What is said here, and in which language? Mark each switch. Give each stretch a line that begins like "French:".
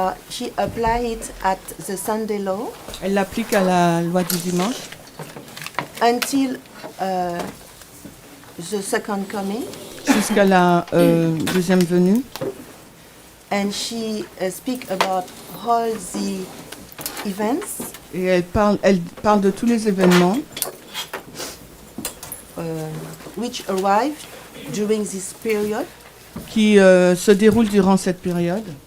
English: she applied it at the Sunday law
French: elle l'applique à la loi du dimanche
English: until the second coming,
French: jusqu'à la deuxième venue.
English: and she speak about all the events
French: Et elle parle de tous les événements
English: which arrived during this period,
French: qui se déroulent durant cette période.